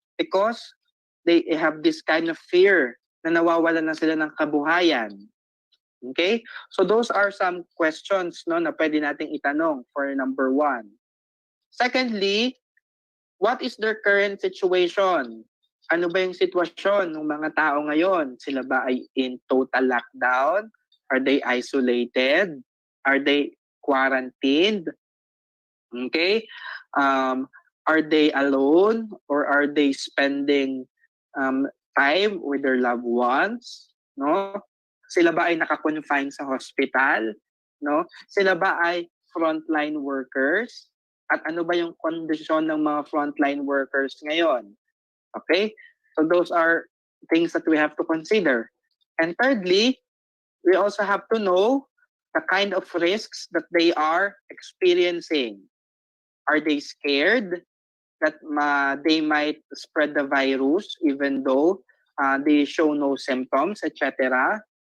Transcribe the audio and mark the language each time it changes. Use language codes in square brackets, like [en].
[en] Because they have this kind of fear [tl] na nawawalan na sila ng kabuhayan. [en] Okay? So those are some questions [tl] na pwede nating itanong [en] for number 1. Secondly, what is their current situation? [tl] Ano ba yung sitwasyon ng mga tao ngayon? Sila ba ay [en] in total lockdown? Are they isolated? Are they quarantined? Okay? Are they alone? Or are they spending time with their loved ones? No? [tl] Sila ba ay naka-confine sa hospital? No? Sila ba ay frontline workers? At ano ba yung kondisyon ng mga frontline workers ngayon? Okay? [en] So those are things that we have to consider. And thirdly, we also have to know the kind of risks that they are experiencing. Are they scared that they might spread the virus even though they show no symptoms, etc.?